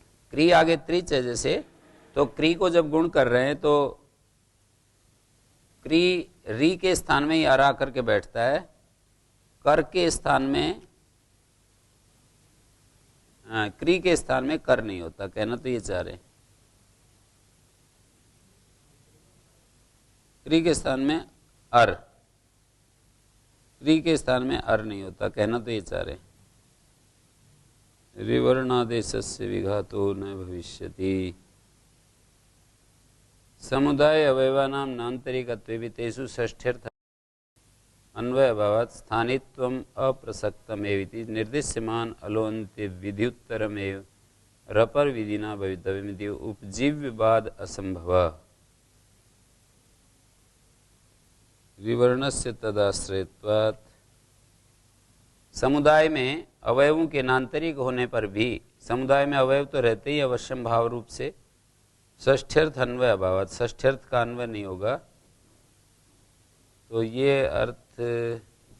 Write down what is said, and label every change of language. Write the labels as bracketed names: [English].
[Hindi] क्री आगे त्रिच है, जैसे तो क्री को जब गुण कर रहे हैं तो क्री री के स्थान में ही अर आकर के बैठता है, कर के स्थान में क्री के स्थान में कर नहीं होता, कहना तो ये चाह रहे। क्री के स्थान में अर, क्री के स्थान में अर नहीं होता, कहना तो ये चाह रहे। [Sanskrit] रिवर्णादेशस्य विघातो न भविष्यति। समुदाय अवयवानां नान्तरिकत्वे तेषु षष्ठ्यर्थ अन्वय अभावात् स्थानित्वम् अप्रसक्तमेवेति निर्दिश्यमान अलोन्त्य विधिउत्तरमेव रपर विधिना भवितव्यमिति उपजीव्यवाद असंभवः। विवर्णस्य तदाश्रयत्वात्। [Hindi] समुदाय में अवयवों के नान्तरिक होने पर भी, समुदाय में अवयव तो रहते ही अवश्यम भाव रूप से, [Sanskrit] षष्ठ्यर्थ अन्वय अभावात्, [Hindi] षष्ठ्यर्थ का अन्वय नहीं होगा। तो ये अर्थ